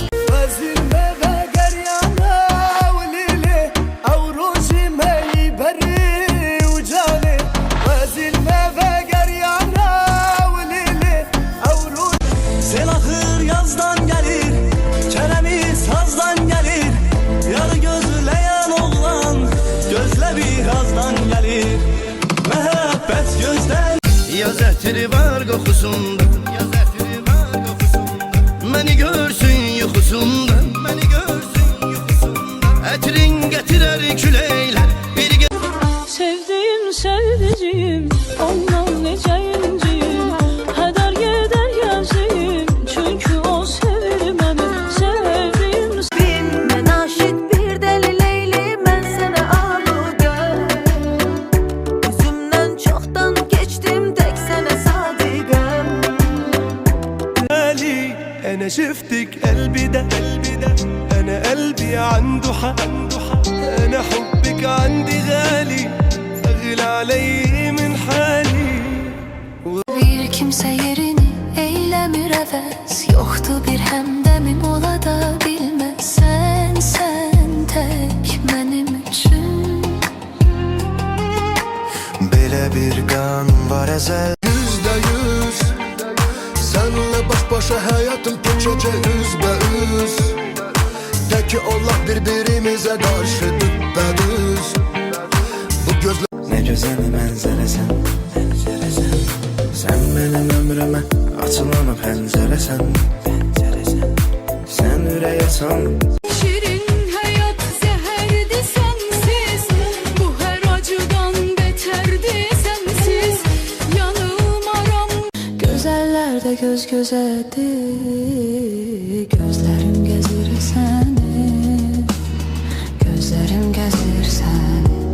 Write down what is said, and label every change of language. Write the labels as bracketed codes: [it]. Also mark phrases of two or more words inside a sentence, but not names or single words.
[tr] Sel ahır yazdan gelir, çenemiz sazdan gelir. Yarı gözleyen oğlan, gözle birazdan gelir. Mehabbet gözden. [az] Yaz ətiri var qoxusunda, yaz ətiri var qoxusunda. Məni görsün yuxusunda, məni görsün yuxusunda. Ətrin gətirər küləklər, bir [tr] Sevdiğim sevdiceğim, [az] ondan necə inciyim. Hədər gedər yazıyım, çünkü o sevir məni. [tr] Sevdiğim [az] Mən aşık bir deli Leyli, mən sənə aludə. Üzümdən çoxdan keçdim, tək sənə sadiqəm. [ar] أنا شفتك قلبي ده أنا قلبي عنده حق أنا حبك عندي غالي أغلى علي من حالي. [az] Bir kimsə yerini eyləmir əvəz. Yoxdur bir həmdəmim ola da bilməz. Sən tək mənim üçün. belə bir qanun var əzəl. [tr] %100 Senle baş başa hayatım geçecek yüzbeüz. De ki Allah birbirimize karşı düppedüz. Bu gözler [az] Nə gözəl mənzərəsən, mənzərəsən. Sən mənim ömrümə açılan o pəncərəsən, pəncərəsən. Sən ürək açan [tr] Şirin hayat zehirdi sensiz. Bu her acıdan beterdi sensiz. Yanılmaram. Gözellerde göz gözedir. Gözlerim gezir seni. Gözlerim gezir seni.